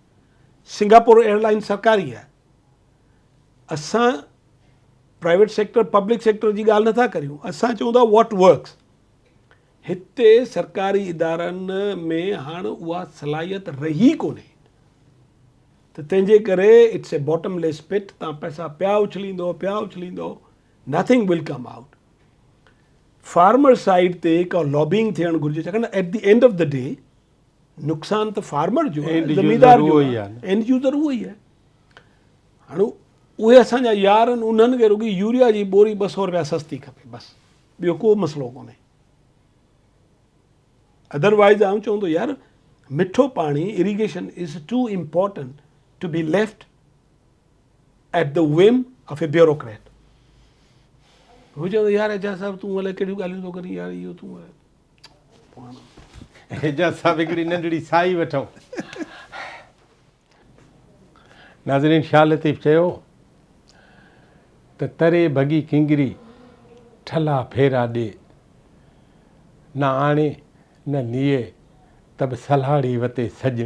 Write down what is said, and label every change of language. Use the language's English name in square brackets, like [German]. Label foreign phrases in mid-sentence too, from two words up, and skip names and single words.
[Sindhi] सिंगापुर एयरलाइन सरकारी आहे। असां [English] private sector public sector [Sindhi] जी ॻाल्हि नथा करियूं, असां चऊं था [English] what works. [Sindhi] हिते सरकारी इदारनि में हाणे उहा सलाहियत रही कोन्हे। त तंहिंजे करे [English] it's a bottomless pit. [Sindhi] तव्हां पैसा पिया उछलींदो, [English] Nothing will come out. farmer side [Sindhi] ते का लॉबिंग थियणु घुरिजे, छाकाणि [English] at the end of the day [Sindhi] नुक़सानु त फार्मर जो आहे, ज़मींदार जो आहे, [English] end user [Sindhi] उहो ई आहे। हाणे उहे असांजा यार आहिनि, उन्हनि खे रुॻी यूरिया जी बोरी 200 रुपया सस्ती खपे, बसि, ॿियो को मसइलो कोन्हे। [English] अदरवाइज़ [Sindhi] आउं चवंदो यार मिठो पाणी [English] irrigation is too important to be left at the whim of a bureaucrat. [Sindhi] हू चवंदो यार एजाज साहिबु तूं अलाए कहिड़ियूं ॻाल्हियूं थो करी यार, इहो तूं एजाज साहिबु हिकिड़ी नंढड़ी साई वठूं। नाज़रीन, शाह लतीफ़ चयो त तरे भॻी किंगरी ठला फेरा ॾे, न आणे न निए तब सलाड़ी वते सजणे।